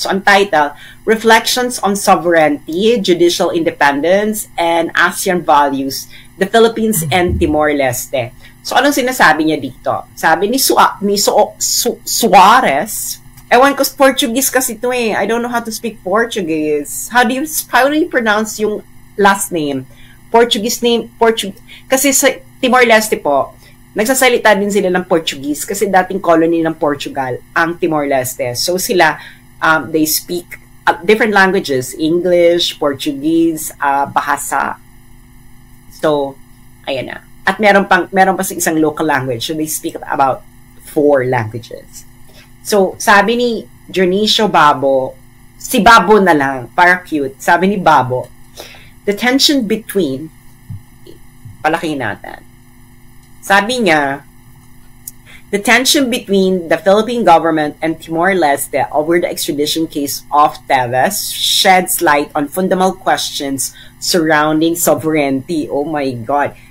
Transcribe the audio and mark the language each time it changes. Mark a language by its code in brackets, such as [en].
[en] So, ang title, Reflections on Sovereignty, Judicial Independence, and ASEAN Values, the Philippines and Timor-Leste. [tl] So, anong sinasabi niya dito? Sabi ni Suarez, ewan ko, Portuguese kasi ito eh. [en] I don't know how to speak Portuguese. How do you pronounce yung last name? [tl] Portuguese name, kasi sa Timor-Leste po, nagsasalita din sila ng Portuguese kasi dating colony ng Portugal ang Timor-Leste. So sila, [en] they speak different languages, English, Portuguese, Bahasa. [tl] So, ayan na. At meron pa isang local language. [en] So they speak about 4 languages. [tl] So, sabi ni Dionisio Babo, si Babo na lang, para cute, sabi ni Babo, [en] the tension between, [tl] palakihin natin, sabi niya, [en] the tension between the Philippine government and Timor-Leste over the extradition case of Teves sheds light on fundamental questions surrounding sovereignty. Oh my God.